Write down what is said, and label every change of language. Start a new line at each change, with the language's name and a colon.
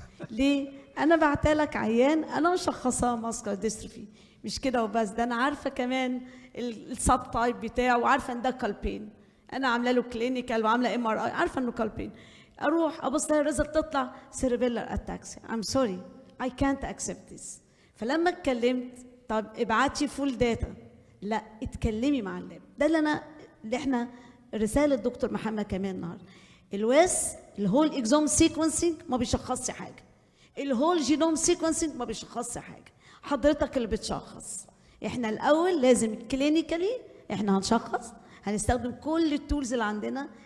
Arabic: ليه؟ انا بعتلك عيان انا مشخصاه ماسكولار ديستروفي، مش كده وبس، ده انا عارفه كمان السب تايب بتاعه، وعارفه ان ده كالبين، انا عامله له كلينيكال وعامله MRI، عارفه انه كالبين. اروح ابص لها الريزلت تطلع سيربيلر اتاكسي.
English: I'm sorry I can't accept this.
Arabic: فلما اتكلمت طب ابعتي فول داتا، لا اتكلمي مع اللاب. ده اللي احنا رساله دكتور محمد كمان النهارده. الواس الهول اكزوم سيكونسينج ما بيشخصش حاجه، الهول جينوم سيكونسينج ما بيشخصش حاجه، حضرتك اللي بتشخص. احنا الاول لازم كلينيكالي احنا هنشخص، هنستخدم كل التولز اللي عندنا.